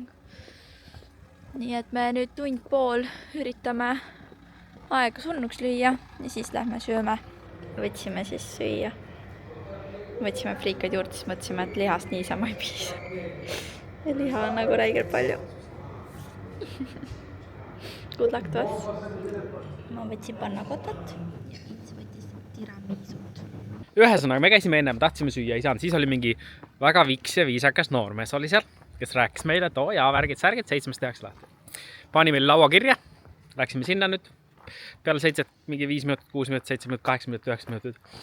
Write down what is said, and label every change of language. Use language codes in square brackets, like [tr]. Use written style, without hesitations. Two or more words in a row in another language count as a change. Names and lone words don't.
[et] Nii et me nüüd tund-pool üritame aega surnuks lüüa ja siis lähme sööme. Võtsime siis süüa. Võtsime friikaid juurde, siis mõtlesime, et lihast niisama ei piisa. Ja liha on nagu räigelt palju. [en] Good luck to us. [et] Ma võtsin pannakotat ja Its võttis tiramisut. Ühesõnaga, me käisime enne, tahtsime süüa, ei saanud. Siis oli mingi väga viks ja viisakas noormees oli seal, kes rääkis meile, et jaa, värgid, 7 tehakse lahti. Pani meil laua kirja, läksime sinna nüüd. Peale 7, mingi 5 minutit, 6 minutit, 7 minutit, 8 minutit, 9 minutit.